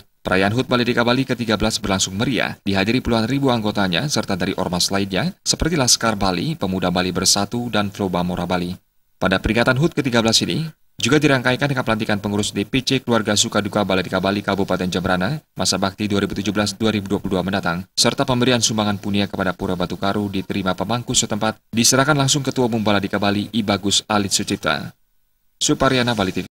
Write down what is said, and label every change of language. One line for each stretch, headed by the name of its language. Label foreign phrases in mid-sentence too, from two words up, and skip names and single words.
Indonesian: Perayaan HUT Baladika Bali ke-13 berlangsung meriah, dihadiri puluhan ribu anggotanya serta dari ormas lainnya seperti Laskar Bali, Pemuda Bali Bersatu, dan Flobamora Bali. Pada peringatan HUT ke-13 ini, juga dirangkaikan dengan pelantikan pengurus DPC Keluarga Sukaduka Baladika Bali Kabupaten Jembrana masa bakti 2017-2022 mendatang, serta pemberian sumbangan punia kepada Pura Batu Karu diterima pemangku setempat, diserahkan langsung Ketua Umum Baladika Bali I Bagus Alit Sucipta. Suparyana, Bali TV.